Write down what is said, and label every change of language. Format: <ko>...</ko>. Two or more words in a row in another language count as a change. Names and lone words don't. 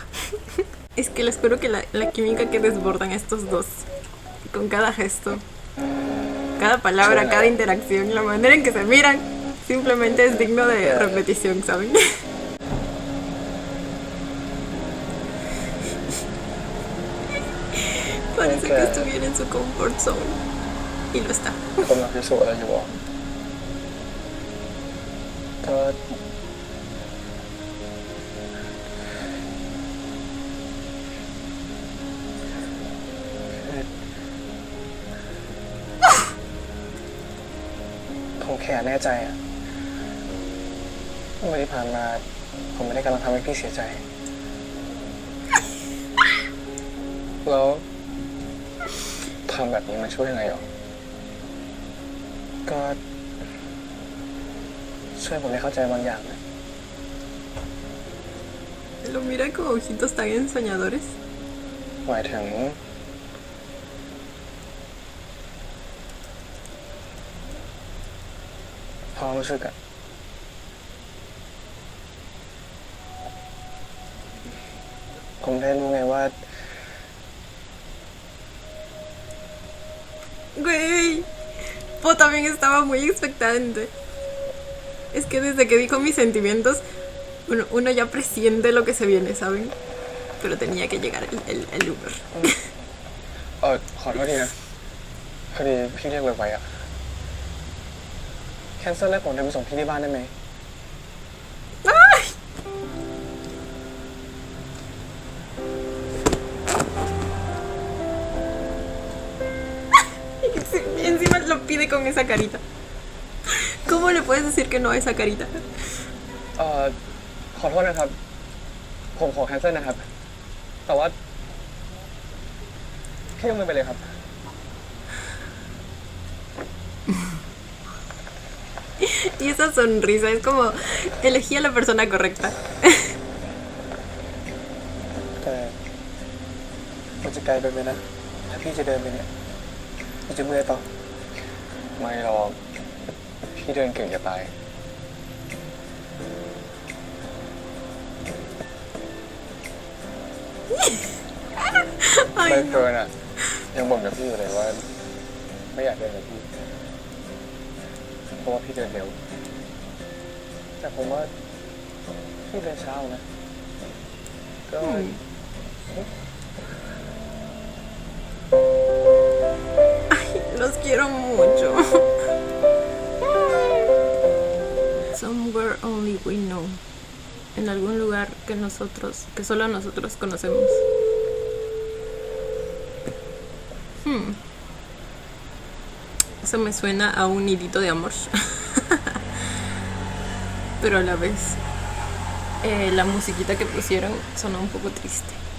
<es>Es que les juro que la química que desbordan estos dos, con cada gesto, cada palabra, cada interacción, la manera en que se miran, simplemente es digno de repetición, ¿saben? Parece que estuviera en su</es> <en>comfort zone.</en> <es>Y lo está.</es> <th>กำลังพิสูจน์อะไรอยู่อ่ะก็ผมแค่แน่ใจอ่ะ ว่าที่ผ่านมาผมไม่ได้กำลังทำให้พี่เสียใจแล้วทำแบบนี้มันช่วยยังไงหรอก็ช่วยผมให้เข้าใจบางอย่างนะ</th> <es>Lo mira con ojitos tan ensoñadores.</es> <th>หมายถึงความรู้สึกอะผมได้รู้ไงว่า</th> <es>Güey, Po también estaba muy expectante. Es que desde que dijo mis sentimientos, uno ya presiente lo que se viene, ¿saben? Pero tenía que llegar el Uber.</es> <th>ขอโทษทีนะพอดีพี่เรียกไวๆอะแคนเซิลแล้วผมเดินไปส่งพี่ที่บ้านได้ไหม</th> <es>¡Ay! Y encima lo pide con esa carita. ¿Cómo le puedes decir que no a esa carita?</es> <th>ขอโทษนะครับผมขอแคนเซิลนะครับแต่ว่าพี่ยกมือไปเลยครับ</th> <es>Y esa sonrisa es como elegí a la persona correcta.</es> <th>แต่มันจะไกลไปไหมนะถ้าพี่จะเดินไปเนี่ยมันจะเมื่อยเปล่าไม่หรอกพี่เดินเก่งจะตาย ใบ</th> <es>Ay,</es> <th>เฟิร์นอ่ะยังบ่นกับพี่อยู่เลยว่าไม่อยากเดินกับพี่เพราะว่าพี่เดินเร็วแต่ผมว่าพี่เดินเช้านะก็</th> <es>los quiero mucho.</es> <en>Somewhere only we know.</en> <es>En algún lugar que solo nosotros conocemos. Eso me suena a un nidito de amor. Pero a la vez, la musiquita que pusieron sonó un poco triste.</es>